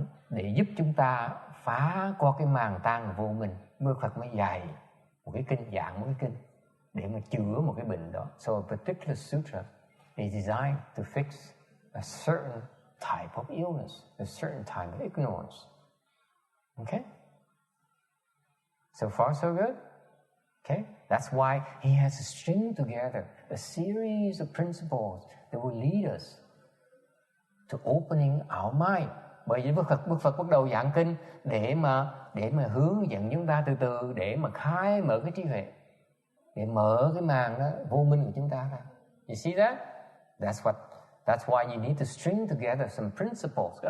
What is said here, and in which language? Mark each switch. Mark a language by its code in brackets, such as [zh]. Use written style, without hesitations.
[vi] Để giúp chúng ta phá qua cái màn tan vô minh, Đức Phật mới dạy một cái kinh, giảng một cái kinh để mà chữa một cái bệnh đó. [en] So a particular sutra is designed to fix a certain type of illness, a certain type of ignorance. Okay? So far so good? Okay? That's why he has to string together a series of principles that will lead us to opening our mind. [vi] Bởi vì Đức Phật bắt đầu giảng kinh để mà hướng dẫn chúng ta từ từ, để mà khai mở cái trí huệ, để mở cái màn đó vô minh của chúng ta ra. [en] You see that? That's why you need to string together some principles.